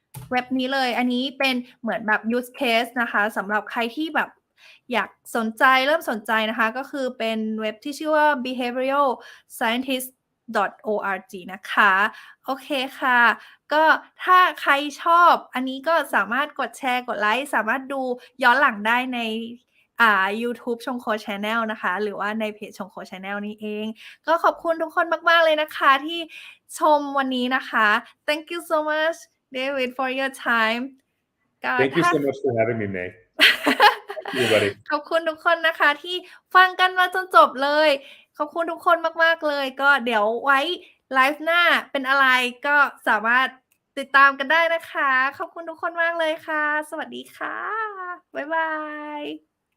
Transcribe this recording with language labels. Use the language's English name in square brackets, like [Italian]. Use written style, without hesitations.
[Thai] เว็บนี้เลยอันนี้เป็นเหมือนแบบ use case นะคะสำหรับใครที่แบบอยากเริ่มสนใจนะคะก็คือเป็นเว็บที่ชื่อว่า Behavioural Scientist .org นะคะโอเคค่ะก็ถ้าใครชอบอันนี้ก็สามารถกดแชร์กดไลค์สามารถดูย้อนหลังได้ใน YouTube Chongko Channel นะคะหรือว่าในเพจ Chongko Channel นี่เองก็ขอบคุณทุกคนมากๆเลยนะคะที่ชมวันนี้นะคะ [English] Thank you so much David for your time Thank you so much for having me, May. [Thai] ขอบคุณทุกคนนะคะที่ฟังกันมาจนจบเลยขอบคุณทุกคนมากๆเลยก็เดี๋ยวไว้ไลฟ์หน้าเป็นอะไรก็สามารถติดตามกันได้นะคะขอบคุณทุกคนมากเลยค่ะสวัสดีค่ะบ๊ายบาย